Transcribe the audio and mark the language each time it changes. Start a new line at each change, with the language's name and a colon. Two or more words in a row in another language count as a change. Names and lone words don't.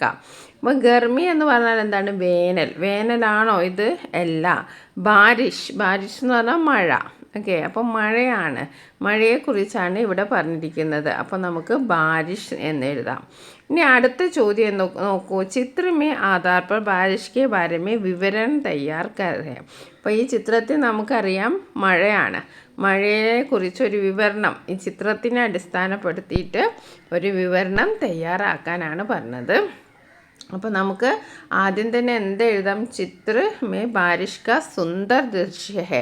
Malayalam: അപ്പോൾ ഗർമി എന്ന് പറഞ്ഞാൽ എന്താണ്? വേനൽ. വേനലാണോ ഇത്? അല്ല. ബാരിഷ് എന്ന് പറഞ്ഞാൽ മഴ. ഓക്കെ, അപ്പോൾ മഴയാണ്, മഴയെക്കുറിച്ചാണ് ഇവിടെ പറഞ്ഞിരിക്കുന്നത്. അപ്പോൾ നമുക്ക് ബാരിഷ് എന്ന് എഴുതാം. ഇനി അടുത്ത ചോദ്യം നോക്കൂ.
Hindi: चित्रमे आधार पर बारिश के बारे में विवरण तैयार कर रहे हैं.
Malayalam: അപ്പോൾ ഈ ചിത്രത്തിൽ നമുക്കറിയാം മഴയാണ്. മഴയെക്കുറിച്ചൊരു വിവരണം ഈ ചിത്രത്തിനെ അടിസ്ഥാനപ്പെടുത്തിയിട്ട് ഒരു വിവരണം തയ്യാറാക്കാനാണ് പറഞ്ഞത്. അപ്പോൾ നമുക്ക് ആദ്യം തന്നെ എന്തെഴുതാം?
Hindi: चित्र मे बारिश का सुंदर दृश्य है.